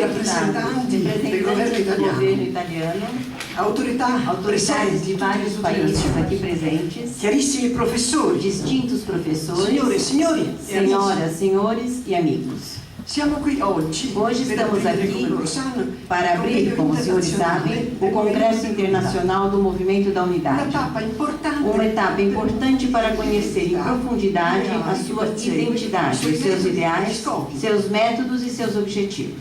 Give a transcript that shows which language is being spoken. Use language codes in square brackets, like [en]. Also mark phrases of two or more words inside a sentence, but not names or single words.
[it] rappresentanti del governo italiano, autorità presenti di vari paesi [pt] aqui presentes, [it] chiarissimi professori, [pt] distintos professores, [it] signore e signori, [pt] senhoras, senhores e amigos. [it] Siamo qui oggi [pt] estamos aqui para abrir, como os senhores sabem, o Congresso Internacional do Movimento da Unidade. Uma etapa importante para conhecer em profundidade a sua identidade, seus ideais, seus métodos e seus objetivos.